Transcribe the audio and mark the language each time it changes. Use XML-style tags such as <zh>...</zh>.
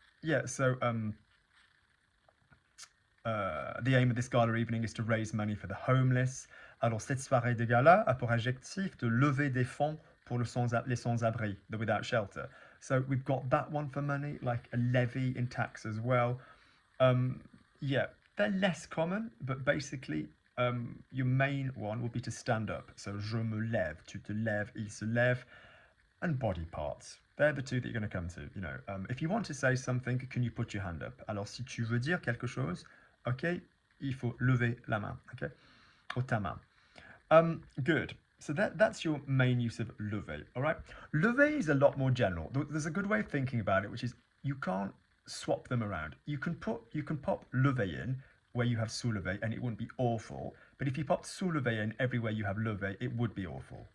<en>Yeah, so the aim of this gala evening is to raise money for the homeless.</en> <fr>Alors cette soirée de gala a pour objectif de lever des fonds pour les sans-abri,</fr> <en>the without shelter. So we've got that one for money, like a levy in tax as well. Yeah, they're less common, but basically your main one will be to stand up.</en> <fr>So je me lève, tu te lèves, il se lève,</fr> <en>and body parts. They're the two that you're going to come to. If you want to say something, can you put your hand up?</en> <fr>Alors si tu veux dire quelque chose, ok, il faut lever la main, ok, ou ta main.</fr> <en>Good. So that's your main use of lever. All right. Lever is a lot more general. There's a good way of thinking about it, which is you can't swap them around. You can pop lever in where you have soulever and it wouldn't be awful. But if you pop soulever in everywhere you have lever, it would be awful.</en>